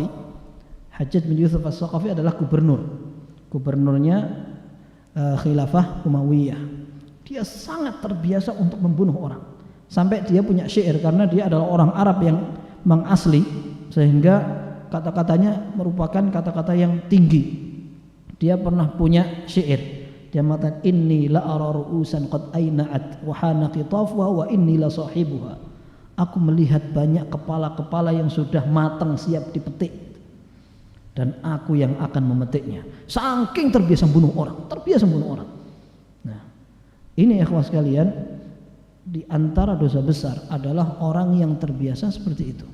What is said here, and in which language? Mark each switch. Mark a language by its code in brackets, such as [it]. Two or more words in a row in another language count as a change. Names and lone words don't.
[id] Hajjaj bin Yusuf Ats-Tsaqafi adalah gubernurnya Khilafah Umayyah. Dia sangat terbiasa untuk membunuh orang. Sampai dia punya syair karena dia adalah orang Arab yang mengasli, sehingga kata-katanya merupakan kata-kata yang tinggi. Dia pernah punya syair. Dia mengatakan [ar] إني لأرى رؤوسا قد أينعت وحان قطافها وإني لصاحبها. [id] Aku melihat banyak kepala-kepala yang sudah matang siap dipetik, dan aku yang akan memetiknya. Saking terbiasa membunuh orang. Nah, ini ikhwah sekalian, di antara dosa besar adalah orang yang terbiasa seperti itu.